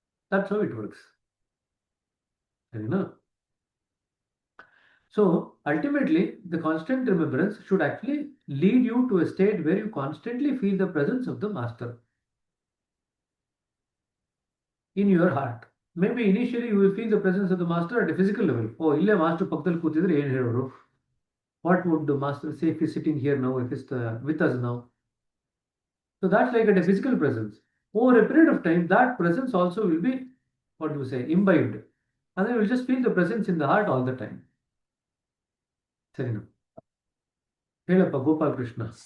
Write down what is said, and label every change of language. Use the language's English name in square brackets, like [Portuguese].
[English] That's how it works. You know? So ultimately, the constant remembrance should actually lead you to a state where you constantly feel the presence of the master in your heart. Maybe initially you will feel the presence of the master at a physical level. [Kannada] Oh, ಇಲ್ಲೇ master ಪಕ್ಕದಲ್ಲಿ ಕೂತಿದ್ರೆ ಏನು ಹೇಳೋರು? [English] What would the master say if he's sitting here now, if he's with us now? So that's like at a physical presence. Over a period of time, that presence also will be, what do you say, imbibed. And then you will just feel the presence in the heart all the time. [Kannada] ಸರಿನಾ? ಹೇಳಪ್ಪ ಗೋಪಾಲ್ ಕೃಷ್ಣ.